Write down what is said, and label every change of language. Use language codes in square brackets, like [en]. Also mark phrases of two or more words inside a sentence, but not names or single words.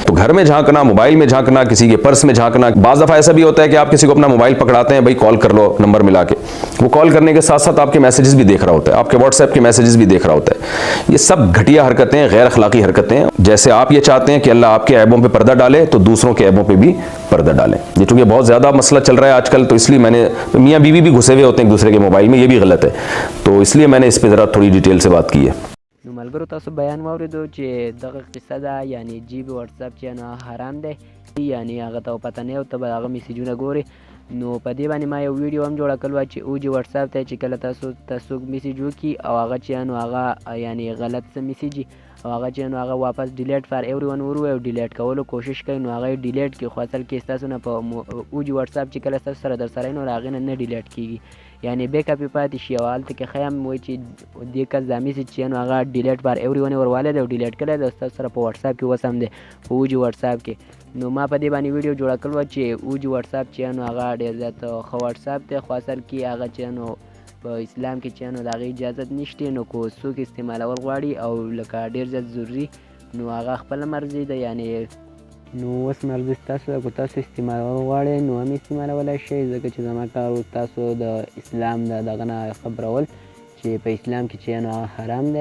[ur] تو گھر میں جھانکنا، موبائل میں جھانکنا، کسی کے پرس میں جھانکنا. بعض دفعہ ایسا بھی ہوتا ہے کہ آپ کسی کو اپنا موبائل پکڑاتے ہیں، بھائی کال کر لو نمبر ملا کے، وہ کال کرنے کے ساتھ ساتھ آپ کے میسیجز بھی دیکھ رہا ہوتا ہے، آپ کے واٹس ایپ کے میسیجز بھی دیکھ رہا ہوتا ہے. یہ سب گھٹیا حرکتیں، غیر اخلاقی حرکتیں. جیسے آپ یہ چاہتے ہیں کہ اللہ آپ کے عیبوں پہ پردہ ڈالے تو دوسروں کے عیبوں پہ بھی پردہ ڈالیں. یہ چونکہ بہت زیادہ مسئلہ چل رہا ہے آج کل، تو اس لیے میں نے، میاں بیوی بھی گھسے ہوئے ہوتے ہیں ایک دوسرے کے موبائل میں، یہ بھی غلط ہے، تو اس لیے میں نے اس پہ ذرا تھوڑی ڈیٹیل سے بات کی ہے. [ps] نو ملګرو تاسو بیان واورېدو چې دغه قصه ده، یعنی جی بي واتساپ چې نو حرام دی، یعنی هغه ته پته نه وي او ته به هغه میسیجونه ګورې. نو په دې باندې ما یو ویډیو هم جوړه کړې وه چې او جي واتساپ ته چې کله تاسو ته څوک میسیج وکړي او هغه چې نو هغه یعنی غلط څه میسیج وي او هغه چې نو هغه واپس [en] delete for everyone [ps] ور وایي او ډیلیټ کولو کوشش کوي، نو هغه یې ډیلیټ کړي، خو اصل کې ستاسو نه په او جي واتساپ چې کله ستاسو سره در سره وي نو د هغې نه ډیلیټ کېږي، یعنی بیک اپ یې پاتې شي. او هلته کې ښه هم وایي چې دې کس دا میسیج چې نو هغه [en] delete for everyone [ps] یې وروالی دی او ډیلیټ کړی دی، ستاسو سره په واتساپ کې اوس هم دی، په او جي واتساپ کې. نو ما په دې باندې ویډیو جوړه کړې وه چې او جي واتساپ چې نو هغه ډېر زیات ښه واتساپ دی، خو اصل کې هغه چې نو په اسلام کې چې نو د هغې اجازت نشته. نو که څوک استعمالول غواړي او لکه ډېر زیات ضروري نو هغه خپله مرضي ده، یعنی نو اوس مرضي ستاسو ده، که تاسو استعمالول غواړئ نو هم استعمالولی شئ، ځکه چې زما کار تاسو د اسلام د دغه نه خبرول چې په اسلام کې چې نو هغه حرام دی.